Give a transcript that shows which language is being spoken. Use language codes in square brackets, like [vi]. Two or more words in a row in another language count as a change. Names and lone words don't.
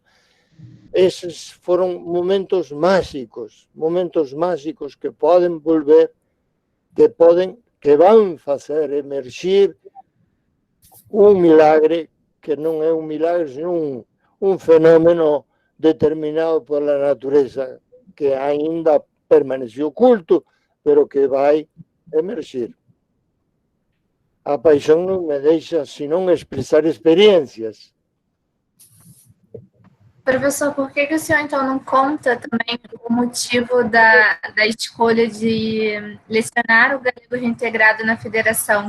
[gl] Eses foron momentos máxicos que poden volver, que van facer emerxir un milagre, que non é un milagre, senón un fenómeno determinado pola natureza, que aínda permanece oculto, pero que vai emergir. [pt] A paixão não me deixa senão expressar experiências. Professor, por que o senhor, então, não conta também o motivo da escolha de lecionar o galego reintegrado na federação?